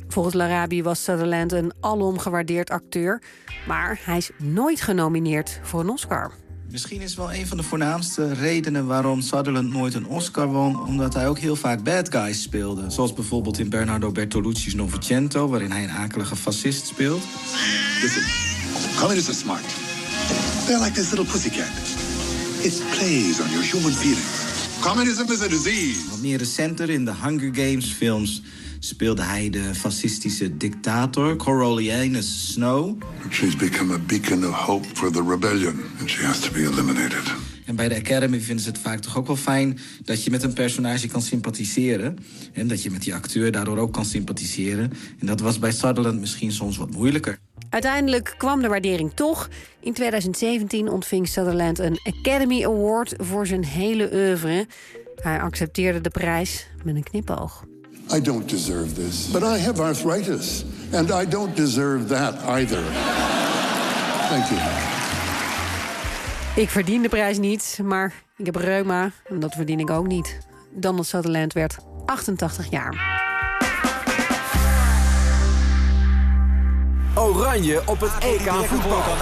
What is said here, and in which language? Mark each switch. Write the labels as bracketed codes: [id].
[nl] Volgens Larabi was Sutherland een alom gewaardeerd acteur, maar hij is nooit genomineerd voor een Oscar. Misschien is wel een van de voornaamste redenen waarom Sutherland nooit een Oscar won, omdat hij ook heel vaak bad guys speelde. Zoals bijvoorbeeld in Bernardo Bertolucci's Novecento, waarin hij een akelige fascist speelt. [en] Listen, Colin is a smart. They're like this little pussycat. It plays on your human feelings. Communism is a disease. [nl] Wat meer recenter in de Hunger Games films speelde hij de fascistische dictator Coriolanus Snow. [en] She's become a beacon of hope for the rebellion and she has to be eliminated. [nl] En bij de Academy vinden ze het vaak toch ook wel fijn dat je met een personage kan sympathiseren en dat je met die acteur daardoor ook kan sympathiseren. En dat was bij Sutherland misschien soms wat moeilijker. Uiteindelijk kwam de waardering toch. In 2017 ontving Sutherland een Academy Award voor zijn hele oeuvre. Hij accepteerde de prijs met een knipoog. [en] I don't deserve this, but I have arthritis. And I don't deserve that either. Thank you. [nl] Ik verdien de prijs niet, maar ik heb reuma. En dat verdien ik ook niet. Donald Sutherland werd 88 jaar. Oranje op het EK voetbal.